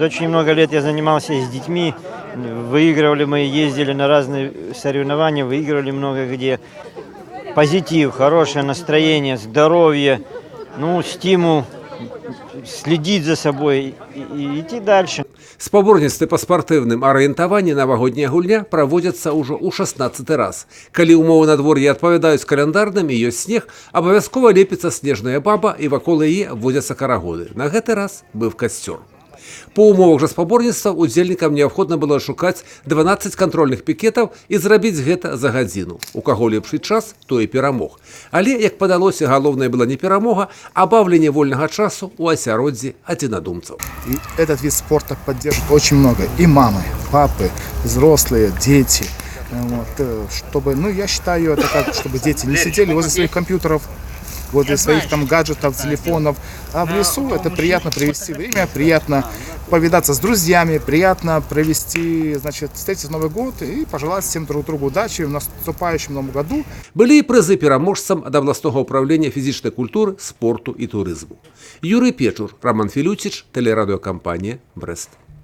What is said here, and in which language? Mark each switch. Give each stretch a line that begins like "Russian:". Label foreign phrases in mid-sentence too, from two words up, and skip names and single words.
Russian: Очень много лет я занимался с детьми. Выигрывали мы, ездили на разные соревнования, выигрывали много где. Позитив, хорошее настроение, здоровье, ну, стимул следить за собой и идти дальше.
Belarusian: Спаборніцтвы па спартыўным арыентаванні навагодняя гульня праводзяцца ўжо ў 16 раз. Калі ўмовы надвор'я адпавядаюць каляндарным і ёсць снег, абавязкова лепіцца снежная баба і вакол яе водзяцца карагоды. На гэты раз быў касцёр. По умовах жа спаборніцтва удзельнікам неабходна было шукаць 12 кантрольных пікетаў і зрабіць гэта за гадзіну. У каго лепшы час, той і перамог. Але, як падалося, галоўнае была не перамога, а баўленне вольнага часу ў асяроддзі адзінадумцаў.
Russian: И этот вид спорта поддерживает очень много. И мамы, папы, взрослые, дети. Вот, чтобы, ну, я считаю, это как, чтобы дети не сидели возле своих компьютеров, возле своих там гаджетов, телефонов. А в лесу это приятно провести время, приятно повидаться с друзьями, приятно провести, значит, встретить Новый год и пожелать всем друг другу удачи в наступающем новом году.
Belarusian: Былі і прызы пераможцам ад абласнога ўправлення фізічнай культуры, спорту і турызму. Юрый Печур, Роман Філюціч, тэлерадыёкампанія «Брэст».